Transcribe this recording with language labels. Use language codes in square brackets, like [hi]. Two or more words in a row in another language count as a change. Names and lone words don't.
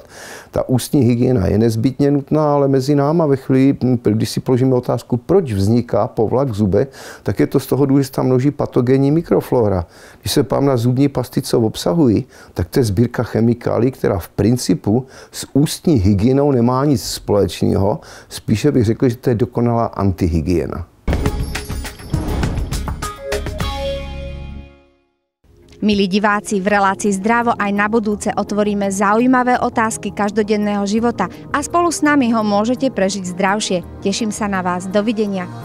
[cs] Ta ústní hygiena je nezbytně nutná, ale mezi náma ve chvíli, když si položíme otázku, proč vzniká povlak v zube, tak je to z toho důvodu, že se tam množí patogenní mikroflora. Když se pám na zubní pasty, co obsahují, tak to je sbírka chemikálií, která v principu s ústní hygienou nemá nic společného. Spíše bych řekl, že to je dokonalá antihygiena. [sk] Milí diváci, v relácii Zdravo aj na budúce otvoríme zaujímavé otázky každodenného života a spolu s nami ho môžete prežiť zdravšie. Teším sa na vás. Dovidenia.